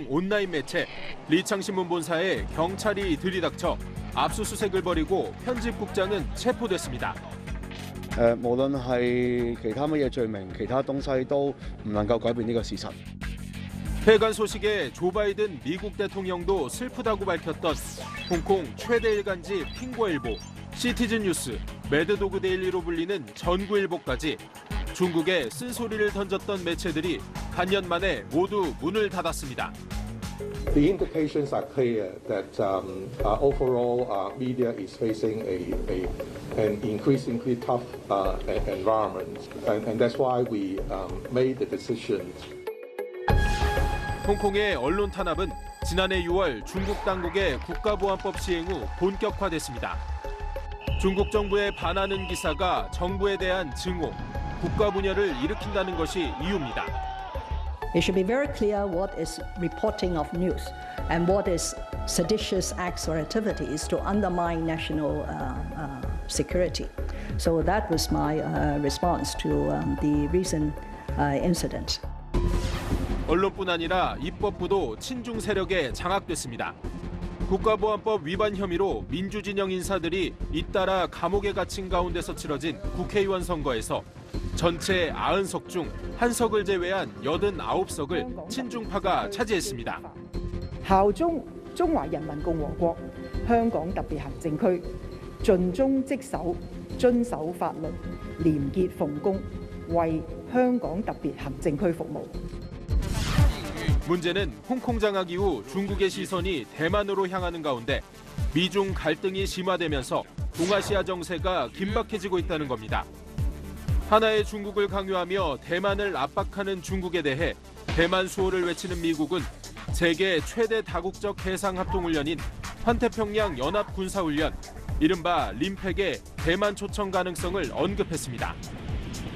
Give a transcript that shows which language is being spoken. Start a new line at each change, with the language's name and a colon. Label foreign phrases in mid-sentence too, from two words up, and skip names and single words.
Korean: 온라인 매체 리창신문 본사에 경찰이 들이닥쳐 압수수색을 벌이고 편집국장은 체포됐습니다.
Cantonese: 無論係其他乜嘢罪名，其他東西都唔能夠改變呢個事實。
Korean: 폐간 소식에 조 바이든 미국 대통령도 슬프다고 밝혔던 홍콩 최대 일간지 핑거일보, 시티즌 뉴스, 매드도그 데일리로 불리는 전구일보까지 중국에 쓴소리를 던졌던 매체들이 반년 만에 모두 문을 닫았습니다.
English: The indications are clear that overall media is facing an increasingly tough environment, and that's why we made the decision.
Korean: 홍콩의 언론 탄압은 지난해 6월 중국 당국의 국가보안법 시행 후 본격화됐습니다. 중국 정부에 반하는 기사가 정부에 대한 증오, 국가 분열을 일으킨다는 것이 이유입니다.
English: It should be very clear what is reporting of news and what is seditious acts or activities to undermine national security. So that was my response to the recent incident.
Korean: 언론뿐 아니라 입법부도 친중 세력에 장악됐습니다. 국가보안법 위반 혐의로 민주진영 인사들이 잇따라 감옥에 갇힌 가운데서 치러진 국회의원 선거에서 전체 90석 중 1석을 제외한 89석을 친중파가 차지했습니다.
Cantonese: 效忠中華人民共和國香港特別行政區，盡忠職守，遵守法律，廉潔奉公，為香港特別行政區服務。
Korean: 문제는 홍콩 장악 이후 중국의 시선이 대만으로 향하는 가운데 미중 갈등이 심화되면서 동아시아 정세가 긴박해지고 있다는 겁니다. 하나의 중국을 강요하며 대만을 압박하는 중국에 대해 대만 수호를 외치는 미국은 세계 최대 다국적 해상합동훈련인 환태평양 연합군사훈련, 이른바 림팩의 대만 초청 가능성을 언급했습니다.